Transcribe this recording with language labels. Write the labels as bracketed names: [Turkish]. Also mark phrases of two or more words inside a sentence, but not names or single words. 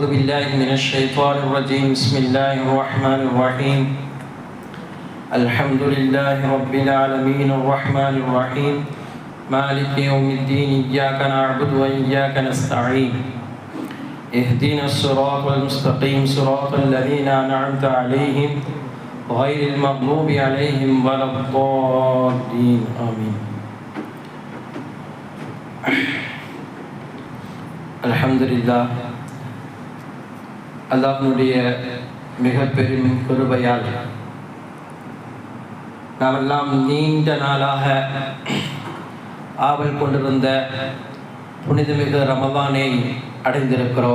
[Arabic] بالله من الشيطان الرجيم بسم الله الرحمن الرحيم الحمد لله رب العالمين الرحمن الرحيم مالك يوم الدين إياك نعبد وإياك نستعين اهدنا الصراط المستقيم صراط الذين أنعمت عليهم غير المغضوب عليهم ولا الضالين آمين. الحمد لله [Tamil] அல்லாஹ்வுடைய மிக பெரும் கிருபையால் நாமெல்லாம் நீண்ட நாளாக ஆவல் கொண்டிருந்த புனிதமிகு ரமதானை அடைந்திருக்கிறோம்.